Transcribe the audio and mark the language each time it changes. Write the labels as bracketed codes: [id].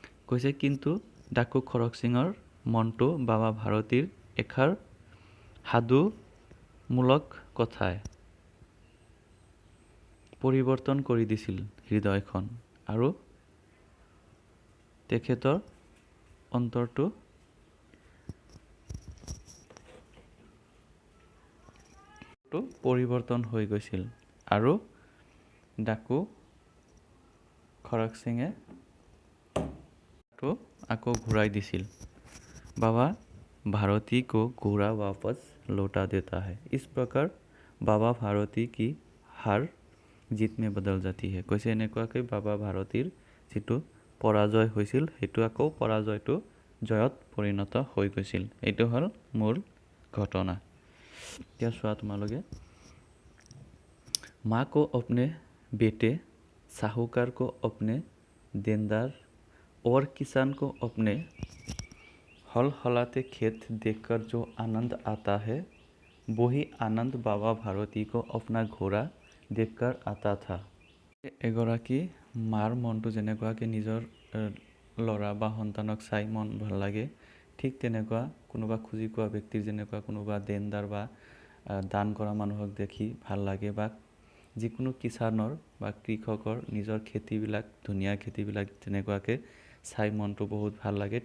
[as] কৈছে কিন্তু ডাকু খৰক সিঙৰ মনটো বাবা ভাৰতীৰ এষাৰ সাধুমূলক কথাই পৰিৱৰ্তন কৰি দিছিল হৃদয়খন, আৰু তেখেতৰ অন্তৰটো পৰিৱৰ্তন হৈ গৈছিল আৰু ডাকু খৰক সিঙে আকৌ ঘূৰাই দিছিল। [hi] बाबा भारती को घोड़ा वापस लौटा देता है। इस प्रकार बाबा भारती की हार जीत में बदल जाती है। [as] কৈছে এনেকুৱাকৈ বাবা ভাৰতীৰ যিটো পৰাজয় হৈছিল সেইটো আকৌ পৰাজয়টো জয়ত পৰিণত হৈ গৈছিল। এইটো হ'ল মূল ঘটনা। এতিয়া চোৱা তোমালোকে, [hi] माँ को अपने बेटे, साहूकार को अपने देनदार और किसान को अपने हल हलाते खेत देखकर जो आनंद आता है, वही आनंद बाबा भारती को अपना घोड़ा देखकर आता था। [as] এগৰাকী মাৰ মনটো যেনেকুৱাকৈ নিজৰ ল'ৰা বা সন্তানক চাই মন ভাল লাগে, ঠিক তেনেকুৱা কোনোবা খুজি কোৱা ব্যক্তিৰ যেনেকুৱা কোনোবা দেনদাৰ বা দান কৰা মানুহক দেখি ভাল লাগে, বা যিকোনো কিষানৰ বা কৃষকৰ নিজৰ খেতিবিলাক, ধুনীয়া খেতিবিলাক তেনেকুৱাকৈ চাই মনটো বহুত ভাল লাগে।